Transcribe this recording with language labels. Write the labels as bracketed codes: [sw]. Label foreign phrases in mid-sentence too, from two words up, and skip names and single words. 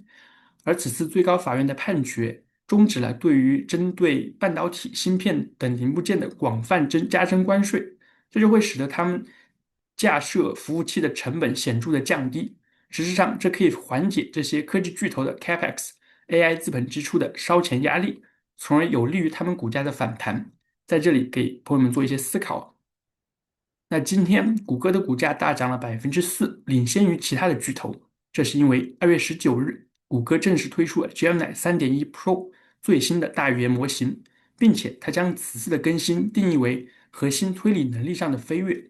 [zh] 而此次最高法院的判決終止了對於針對半導體、芯片等零部件的廣泛加徵關稅，這就會使得他們架設服務器的成本顯著的降低。實際上，這可以緩解這些科技巨頭的 Capex、AI 資本支出的燒錢壓力，從而有利於他們股價的反彈。在這裡給朋友們做一些思考。那今天谷歌的股價大漲了4%，領先於其他的巨頭。這是因為2月19日，谷歌正式推出了 Gemini 3.1 Pro 最新的大語言模型，並且它將此次的更新定義為核心推理能力上的飛躍。